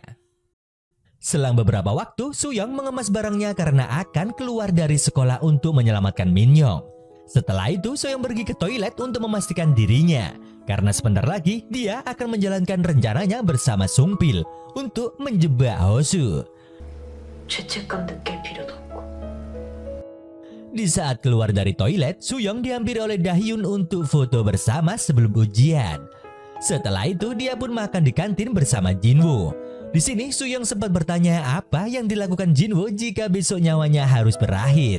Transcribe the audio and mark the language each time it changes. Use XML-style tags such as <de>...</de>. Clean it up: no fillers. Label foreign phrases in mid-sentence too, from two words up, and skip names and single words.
<id>Selang beberapa waktu, Suyong mengemas barangnya karena akan keluar dari sekolah untuk menyelamatkan Minhyong. Setelah itu, Suyong pergi ke toilet untuk memastikan dirinya, karena sebentar lagi dia akan menjalankan rencananya bersama Sungpil untuk menjebak Hosu.</id> <ko>죄책감 느낄 필요도 없고.</ko> <id>Di saat keluar dari toilet, Suyong dihampiri oleh Dahyun untuk foto bersama sebelum ujian. Setelah itu, dia pun makan di kantin bersama Jinwoo. Di sini Suyong sempat bertanya apa yang dilakukan Jinwoo jika besok nyawanya harus berakhir.</id>